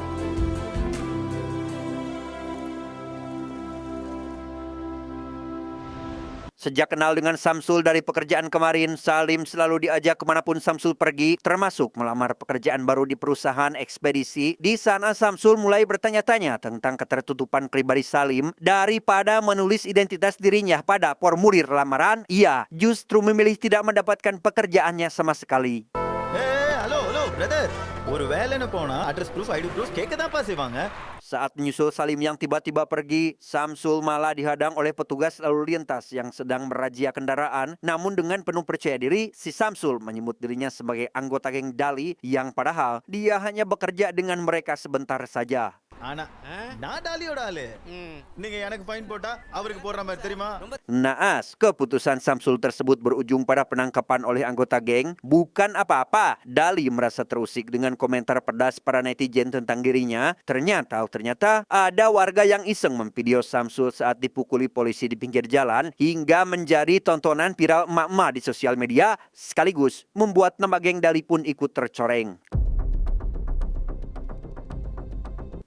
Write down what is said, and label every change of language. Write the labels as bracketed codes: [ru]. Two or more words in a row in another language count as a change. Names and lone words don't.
[id] Sejak kenal dengan Samsul dari pekerjaan kemarin, Salim selalu diajak kemanapun Samsul pergi, termasuk melamar pekerjaan baru di perusahaan ekspedisi. Di sana Samsul mulai bertanya-tanya tentang ketertutupan pribadi Salim. Daripada menulis identitas dirinya pada formulir lamaran, ia justru memilih tidak mendapatkan pekerjaannya sama sekali. Halo, brother. [ta] ஒரு வேலைன்னு போனா [en] address proof, ID proof [ta] கேட்க தான்ப்பா செய்வாங்க. [id] Saat menyusul Salim yang tiba-tiba pergi, Samsul malah dihadang oleh petugas lalu lintas yang sedang merazia kendaraan. Namun dengan penuh percaya diri, si Samsul menyebut dirinya sebagai anggota geng Dali yang padahal dia hanya bekerja dengan mereka sebentar saja. [ta] ஆனா நான் டாலியோட ஆளு. நீங்க எனக்கு ஃபைன் போட்டா அவருக்கு போடுற மாதிரி தெரியுமா? [id] Naas, keputusan Samsul tersebut berujung pada penangkapan oleh anggota geng. Bukan apa-apa, Dali merasa terusik dengan komentar pedas para netizen tentang dirinya. Ternyata ada warga yang iseng memvideo Samsul saat dipukuli polisi di pinggir jalan hingga menjadi tontonan viral emak-emak di sosial media, sekaligus membuat nama geng Dali pun ikut tercoreng.